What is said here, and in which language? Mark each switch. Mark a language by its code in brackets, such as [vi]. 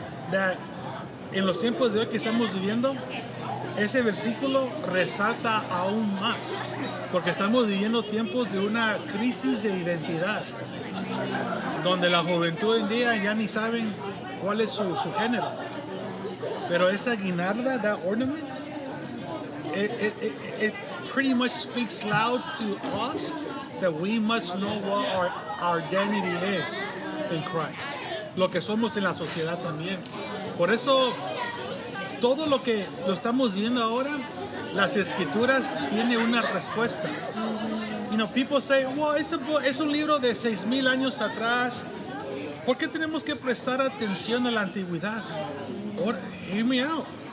[en] That [es] en los tiempos de hoy que estamos viviendo, ese versículo resalta aún más, porque estamos viviendo tiempos de una crisis de identidad, donde la juventud hoy en día ya ni saben cuál es su género. Pero esa guinarda, [en] that ornament, it pretty much speaks loud to us that we must know what our identity is in Christ. [es] Lo que somos en la sociedad también. Por eso, todo lo que lo estamos viendo ahora, las escrituras tienen una respuesta. [en] You know, people say, well, [es] es un libro de 6,000 años atrás. ¿Por qué tenemos que prestar atención a la antigüedad? [en] Hear me out.